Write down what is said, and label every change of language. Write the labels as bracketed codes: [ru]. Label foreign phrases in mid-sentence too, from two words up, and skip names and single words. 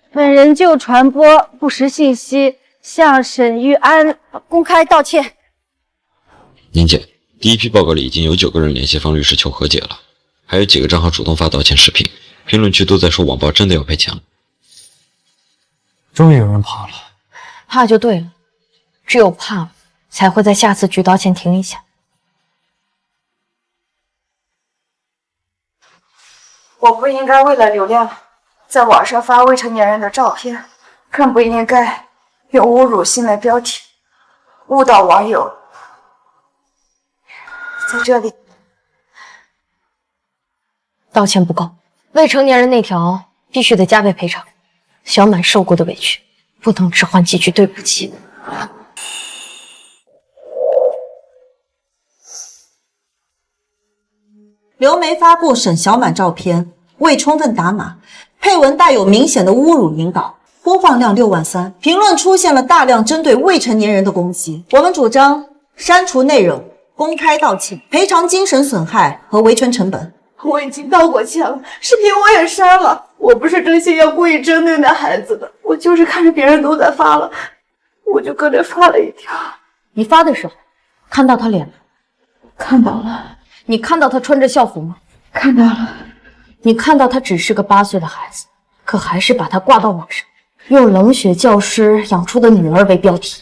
[zh] 本人就傳播不實信息，向沈玉安公開道歉。寧姐， 第一批報告里已經有9個人聯繫方律師求和解了，還有幾個賬號主動發道歉視頻，評論區都在說網暴真的要賠錢了。終於有人怕了，怕就对了，只有怕才会在下次举刀前停一下。我不应该为了流量在网上发未成年人的照片，更不应该用侮辱性的标题误导网友。在这里，道歉不够，未成年人那条必須得加倍賠償。小滿受過的委屈，不能只換幾句對不起。流媒發布沈小滿照片，未充分打碼，配文帶有明顯的侮辱引導，播放量6萬3，評論出現了大量針對未成年人的攻擊。我們主張刪除內容，公開道歉，賠償精神損害和維權成本。我已經道過歉了，視頻我也刪了。我不是真心要故意針對那孩子的，我就是看着別人都在發了，我就跟着發了一條。你發的時候看到他臉嗎？看到了。你看到他穿着校服嗎？看到了。你看到他只是個8歲的孩子，可還是把他掛到網上，用冷血教師養出的女兒為標題。